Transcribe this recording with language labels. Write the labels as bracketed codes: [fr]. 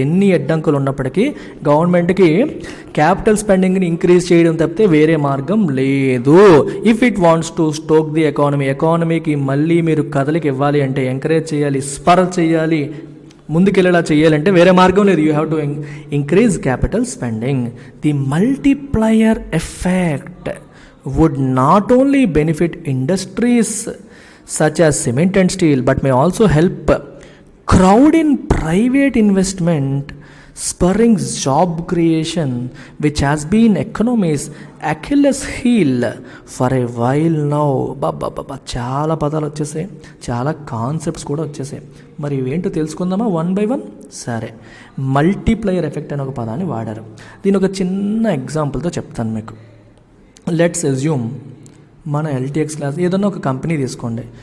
[te] ఎన్ని అడ్డంకులు ఉన్నప్పటికీ గవర్నమెంట్కి క్యాపిటల్ స్పెండింగ్ని ఇంక్రీజ్ చేయడం తప్పితే వేరే మార్గం లేదు. [en] if it wants to stoke the ఎకానమీకి [te] మళ్ళీ మీరు కదలికి ఇవ్వాలి అంటే, ఎంకరేజ్ చేయాలి, స్పర్ చేయాలి, ముందుకెళ్ళేలా చేయాలంటే వేరే మార్గం లేదు. [en] You have to increase capital spending. The multiplier effect would not only benefit industries such as cement and steel but may also help crowd in private investment, spurring job creation, which has been economy's Achilles heel for a while now. [te] బాబా చాలా పదాలు వచ్చేసాయి, చాలా concepts కూడా వచ్చేసాయి. మరి ఇవేంటో తెలుసుకుందామా one by one? సరే, multiplier effect అనే ఒక పదాన్ని వాడారు. దీని ఒక చిన్న ఎగ్జాంపుల్తో చెప్తాను మీకు. [en] let's assume [te] మన ఎల్టీఎక్స్ క్లాస్ ఏదన్నా ఒక కంపెనీ తీసుకోండి.